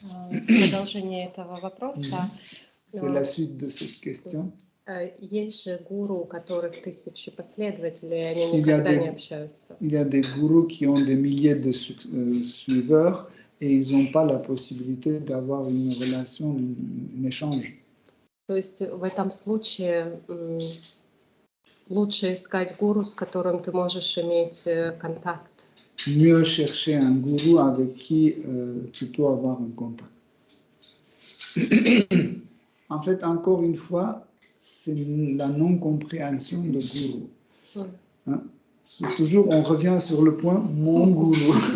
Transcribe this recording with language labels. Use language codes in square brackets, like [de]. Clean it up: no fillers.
[ru] Продолжение этого вопроса. [fr] C'est la suite de cette question. [ru] Есть же гуру, у которых тысячи последователей, они никогда не общаются. [fr] Il y a des gourous qui ont des milliers de suiveurs et ils n'ont pas la possibilité d'avoir une relation, un échange. [ru] То есть в этом случае лучше искать гуру, с которым ты можешь иметь контакт. [fr] Mieux chercher un gourou avec qui tu peux avoir un contact. En fait, encore une fois, c'est la non-compréhension de gourou. Hein? Toujours, on revient sur le point mon gourou.